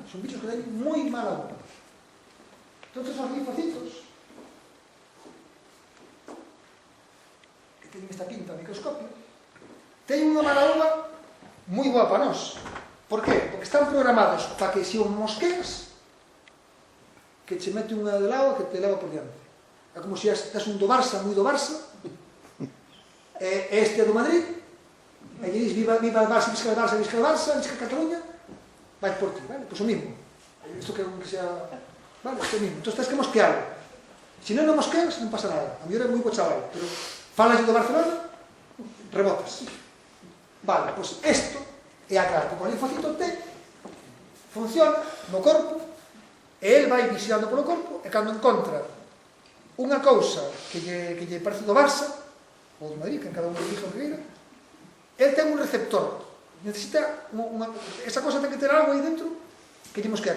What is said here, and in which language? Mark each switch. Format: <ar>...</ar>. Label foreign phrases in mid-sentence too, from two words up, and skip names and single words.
<gl>Son bichos que dan moi mala uva. Entón, os linfocitos, que teñen esta pinta ao microscopio, teñen unha mala uva moi boa para nós. Por qué? Porque están programados para que se os mosqueas, que che mete unha de lado que te leva por diante. É como se estás un do Barça, moi do Barça, e este é do Madrid, e lle dis</gl> <es>viva el Barça,</es> <ca>visca el Barça, visca el Barça, visca Cataluña,</ca> <gl>vai por ti, vale? Pois o mismo. Isto que sea... Vale, isto é o mismo. Entón tens que mosquearlo. Se non mosqueas, non pasa nada. A mellor é moi bo chaval, pero falas do Barcelona, rebotas. Vale, pois isto é a clave, porque o linfocito T funciona no corpo e el vai vigilando polo corpo e cando encontra unha cousa que lle parece do Barça ou do Madrid, que en cada un elige o que queira, el ten un receptor, necesita esa cousa ten que ter algo aí dentro que lle mosquea.</gl>